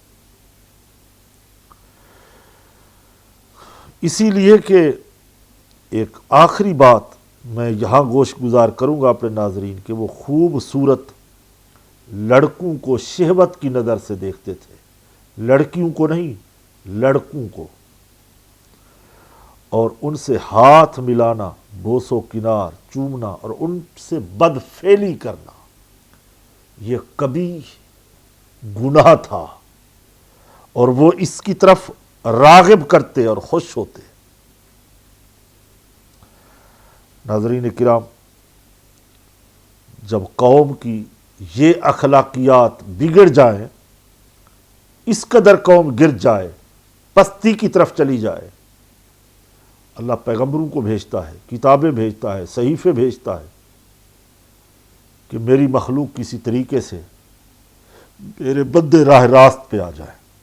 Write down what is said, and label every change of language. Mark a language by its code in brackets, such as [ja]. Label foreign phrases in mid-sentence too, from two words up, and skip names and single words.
[ur] اسی لیے کہ ایک آخری بات میں یہاں گوش گزار کروں گا اپنے ناظرین کہ وہ خوبصورت لڑکوں کو شہوت کی نظر سے دیکھتے تھے، لڑکیوں کو نہیں، لڑکوں کو، اور ان سے ہاتھ ملانا، بوس و کنار، چومنا اور ان سے بدفعلی کرنا یہ کبھی گناہ تھا، اور وہ اس کی طرف راغب کرتے اور خوش ہوتے۔ ناظرین کرام، جب قوم کی یہ اخلاقیات بگڑ جائیں، اس قدر قوم گر جائے، پستی کی طرف چلی جائے، اللہ پیغمبروں کو بھیجتا ہے، کتابیں بھیجتا ہے، صحیفے بھیجتا ہے کہ میری مخلوق کسی طریقے سے میرے بندے راہ راست پہ آ جائے۔